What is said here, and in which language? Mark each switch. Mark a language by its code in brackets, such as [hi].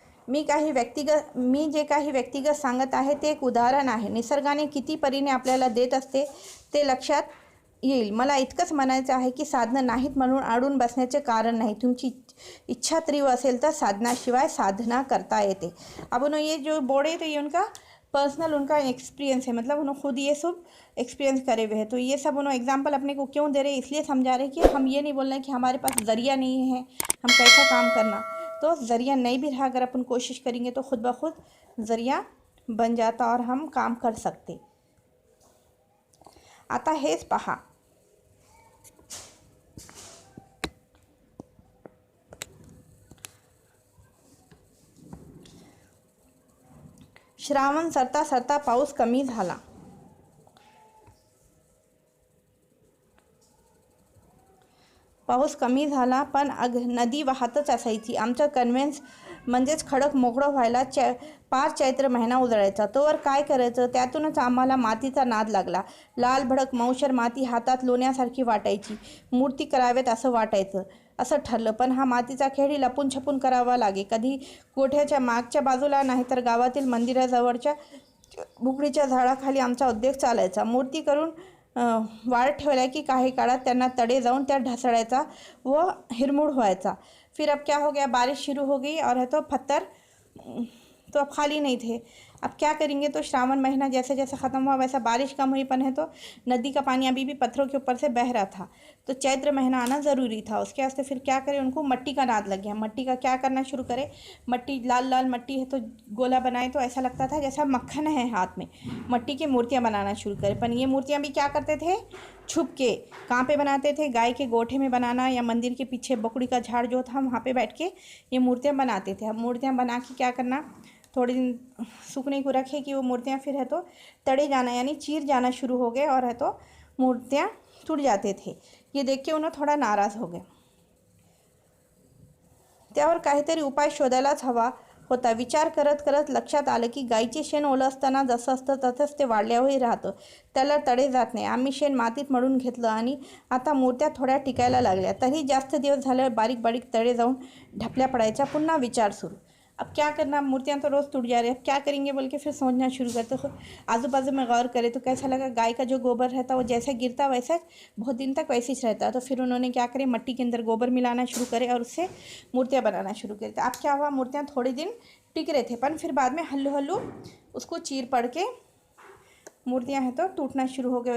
[mr] मी जे काही व्यक्तिगत सांगत आहे ते एक उदाहरण आहे. निसर्गाने किती परीने आपल्याला देत असते ते लक्षात येईल. मला इतकंच म्हणायचं आहे की साधनं नाहीत म्हणून अडून बसण्याचे कारण नाही. तुमची इच्छा तीव्र असेल तर साधनाशिवाय साधना करता येते. [hi] अब उन्होंने ये जो बोर्ड है तो ये उनका पर्सनल उनका एक्सपीरियंस है, मतलब उन्होंने खुद ये सब एक्सपीरियंस करे हुए हैं. तो ये सब उन्होंने एग्जाम्पल अपने को क्यों दे रहे हैं, इसलिए समझा रहे हैं कि हम ये नहीं बोल रहे हैं कि हमारे पास ज़रिया नहीं है, हम कैसा काम करना. तो ज़रिया नहीं भी रहा, अगर अपन कोशिश करेंगे तो खुद ब खुद ज़रिया बन जाता और हम काम कर सकते. [mr] आता हेच पहा, श्रावण सरता पाऊस कमी झाला. पाऊस कमी झाला पण नदी वाहतच असायची. आमचं कन्व्हेन्स म्हणजेच खडक मोकळं व्हायला पार चैत्र महिना उजळायचा. तोवर काय करायचं त्यातूनच आम्हाला मातीचा नाद लागला. लाल भडक मौशर माती हातात लोण्यासारखी वाटायची. मूर्ती कराव्यात असं वाटायचं. असं ठरलं पण हा मातीचा खेळ लपून छपून करावा लागे. कधी गोठ्याच्या मागच्या बाजूला नाहीतर गावातील मंदिराजवळच्या बुकळीच्या झाडाखाली आमचा उद्योग चालायचा. मूर्ती करून वाळत ठेवल्या की काही काळात त्यांना तडे जाऊन त्या ढसडायचा व हिरमूड व्हायचा. [hi] फिर अब क्या हो गया, बारिश शुरू हो गई और है तो पत्थर तो अब खाली नहीं थे. अब क्या करेंगे, तो श्रावण महीना जैसे जैसे ख़त्म हुआ वैसा बारिश कम हुई पन है तो नदी का पानी अभी भी पत्थरों के ऊपर से बह रहा था. तो चैत्र महीना आना ज़रूरी था. उसके वास्ते फिर क्या करें, उनको मट्टी का नाद लग गया. मट्टी का क्या करना शुरू करे, मट्टी लाल लाल मट्टी है तो गोला बनाए तो ऐसा लगता था जैसा मक्खन है हाथ में. मट्टी की मूर्तियाँ बनाना शुरू करें. पर ये मूर्तियाँ भी क्या करते थे, छुप के. कहाँ पे बनाते थे, गाय के गोठे में बनाना या मंदिर के पीछे बकड़ी का झाड़ जो था वहाँ पे बैठ के ये मूर्तियाँ बनाते थे. अब मूर्तियाँ बना के क्या करना, थोड़े दिन सूखने को रखे कि वो मूर्तियाँ फिर है तो तड़े जाना यानी चीर जाना शुरू हो गए और है तो मूर्तियाँ टूट जाते थे. ये देख के उन्हें थोडा नाराज हो गए. [mr] त्यावर काहीतरी उपाय शोधायलाच हवा होता. विचार करत करत लक्षात आलं की गाईचे शेण ओलं असताना जसं असतं तसंच ते वाढल्यावरही राहतं. त्याला तडे जात नाही. आम्ही शेण मातीत मळून घेतलं आणि आता मूर्त्या थोड्या टिकायला लागल्या. तरी जास्त दिवस झाल्यावर बारीक बारीक तडे जाऊन ढपल्या पडायच्या. पुन्हा विचार सुरू. [hi] अब क्या करना, मूर्तियाँ तो रोज़ टूट जा रही है, अब क्या करेंगे बोल के फिर सोचना शुरू करते. तो आजू बाजू में गौर करें तो कैसा लगा, गाय का जो गोबर रहता वो जैसा गिरता वैसा बहुत दिन तक वैसे ही रहता. तो फिर उन्होंने क्या करे, मट्टी के अंदर गोबर मिलाना शुरू करे और उससे मूर्तियाँ बनाना शुरू करे. अब क्या हुआ, मूर्तियाँ थोड़े दिन टिक रहे थे पर फिर बाद में हल्लू हल्लू उसको चीर पड़ के मूर्तियाँ हैं तो टूटना शुरू हो गए.